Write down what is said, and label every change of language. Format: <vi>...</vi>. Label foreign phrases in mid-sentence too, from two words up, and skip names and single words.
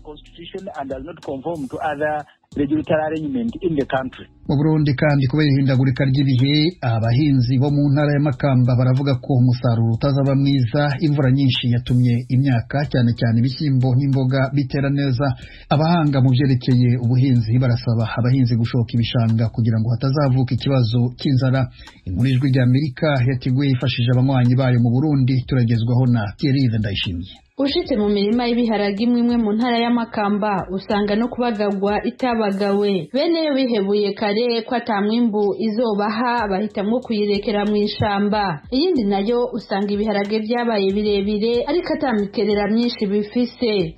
<rn>Mu Burundi kandi kubera ihindagurika ry'ibihe, abahinzi bo mu ntara ya Makamba baravuga ko umusaruro utazaba mwiza. Imvura nyinshi yatumye imyaka cyane cyane ibishyimbo n'imboga bitera neza. Abahanga mu byerekeye ubuhinzi barasaba abahinzi gushoka ibishanga kugira ngo hatazavuka ikibazo cy'inzara. Inkuru y'Ijwi ry'Amerika yateguye ifashije abanywanyi bayo mu Burundi, turagezwaho na Thierry Ndayishimiye. Ushitse mu mirima y'ibiharage imwe mu ntara ya Makamba usanga no kubagagwa itabagawe. Bene yo bihebuye kare ko atamwimbu izobaha bahitamwo kuyirekera mu ishamba. Iyindi nayo usanga ibiharage byabaye birebire ariko atamikerera myinshi bifise.</rn>